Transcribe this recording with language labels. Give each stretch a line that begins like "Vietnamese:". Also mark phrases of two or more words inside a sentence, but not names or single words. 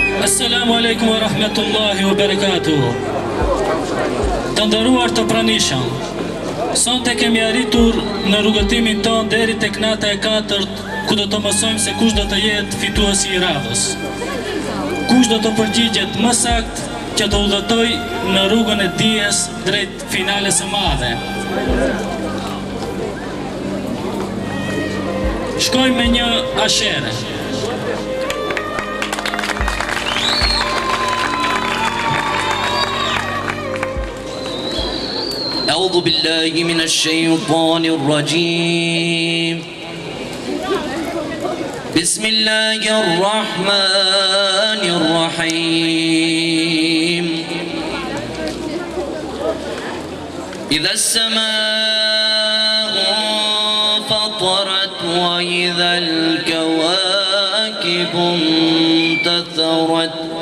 Arabic: السلام عليكم ورحمة الله وبركاته.
Albanian: Të nderuar të pranishëm, sonte kemi arritur në rrugëtimin ton deri tek nata e 4, ku do të mësojmë se kush do të jetë fituesi i radhës. Kush do të përgjigjet më sakt që të udhëtoj në rrugën e dijes drejt finales së madhe. Shkojmë me një ashere.
Arabic: أعوذ بالله من الشيطان الرجيم بسم الله الرحمن الرحيم إذا السماء انفطرت وإذا الكواكب انتثرت